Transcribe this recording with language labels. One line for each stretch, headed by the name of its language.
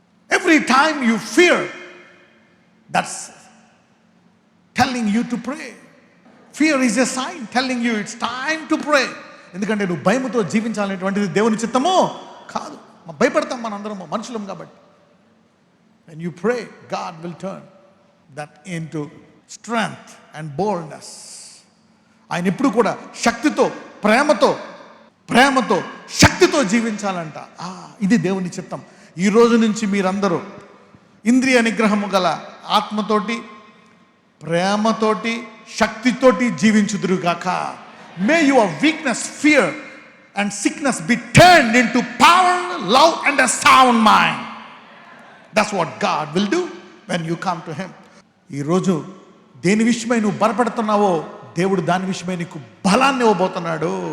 English: Every time you fear, that's telling you to pray. Fear is a sign telling you it's time to pray.
Telugu: ఎందుకంటే నువ్వు భయముతో జీవించాలనేటువంటిది దేవుని చిత్తమో కాదు. భయపడతాం మనందరము, మనుషులం కాబట్టి.
English: When you pray, God will turn that into strength and boldness.
Telugu: ఆయన ఎప్పుడు కూడా శక్తితో, ప్రేమతో శక్తితో జీవించాలంట. ఇది దేవుని చిత్తం. ఈ రోజు నుంచి మీరందరూ ఇంద్రియ నిగ్రహము గల ఆత్మతోటి, ప్రేమతోటి, శక్తితోటి జీవించుదురుగాక.
English: May your weakness, fear and sickness be turned into power, love and a sound mind. That's what God will do when you come to him.
Telugu: ఈ రోజు దేని విషయమై నువ్వు భయపడుతున్నావో దేవుడు దాని విషయమై నీకు బలాన్ని ఇవ్వబోతున్నాడు.